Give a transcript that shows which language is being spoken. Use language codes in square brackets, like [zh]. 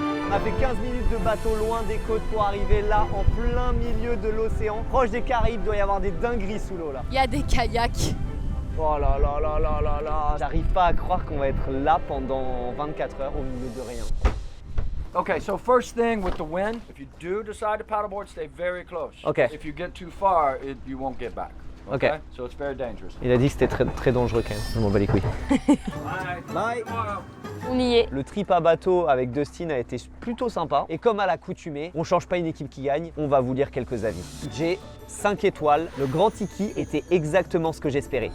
[fr] On a fait 15 minutes de bateau loin des côtes pour arriver là, en plein milieu de l'océan. Proche des Caraïbes, doit y avoir des dingueries sous l'eau là. Il y a des kayaks. Oh là là là là là là. J'arrive pas à croire qu'on va être là pendant 24 heures au milieu de rien. [en] Okay, so first thing with the wind, if you do decide to paddleboard, stay very close. Okay. If you get too far, you won't get back. Okay. So it's very dangerous. [fr] Il a dit que c'était très, très dangereux quand même. Je m'en bats les couilles. [en] Bye. [fr] On y est. Le trip à bateau avec Dustin a été plutôt sympa. Et comme à l'accoutumée, on change pas une équipe qui gagne, on va vous lire quelques avis. J'ai 5 étoiles. Le Grand Tiki était exactement ce que j'espérais.